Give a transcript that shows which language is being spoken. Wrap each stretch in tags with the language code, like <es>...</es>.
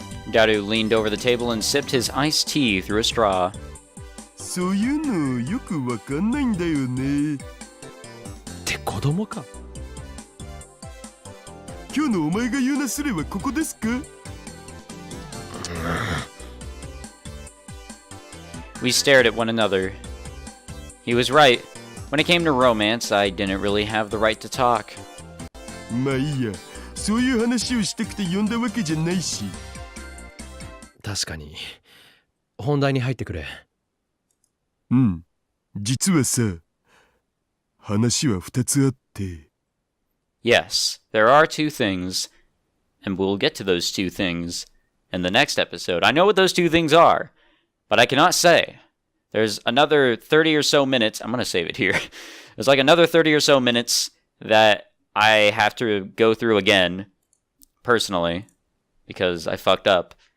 <en>Garu leaned over the table and sipped his iced tea through a straw.</en> <ja>そういうのよくわかんないんだよね。って子供か。今日のお前が言うなすれはここですか？</ja> <en>We stared at one another. He was right. When it came to romance, I didn't really have the right to talk.</en> <ja>まあいいや、そういう話をしたくて呼んだわけじゃないし。確かに。本題に入ってくれ。うん、実はさ、話は2つあって。</ja> <en>Yes, there are two things, and we'll get to those two things in the next episode. I know what those two things are, but I cannot say. There's another 30 or so minutes. I'm going to save it here. There's like another 30 or so minutes that I have to go through again, personally, because I fucked up.</en>